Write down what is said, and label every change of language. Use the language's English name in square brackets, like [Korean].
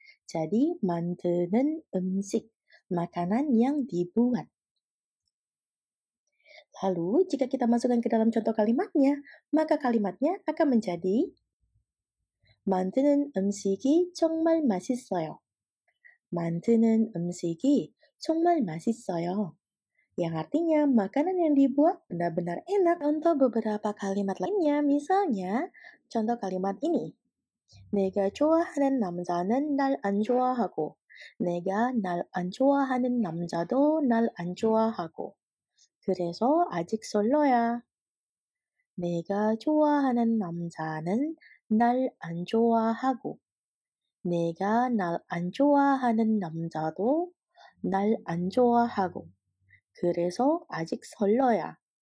[Indonesian] Jadi [Korean] 만드는 음식, [Indonesian] makanan yang dibuat. Lalu jika kita masukkan ke dalam contoh kalimatnya, maka kalimatnya akan menjadi [Korean] 만드는 음식이 정말 맛있어요. 만드는 음식이 정말 맛있어요. [Indonesian] Yang artinya makanan yang dibuat benar-benar enak. Untuk beberapa kalimat lainnya, misalnya contoh kalimat ini. [Korean] 내가 좋아하는 남자는 날 안 좋아하고 내가 날 안 좋아하는 남자도 날 안 좋아하고 그래서 아직 솔로야. 내가 좋아하는 남자는 날 안 좋아하고 내가 날 안 좋아하는 남자도 날 안 좋아하고 그래서 아직 설러야.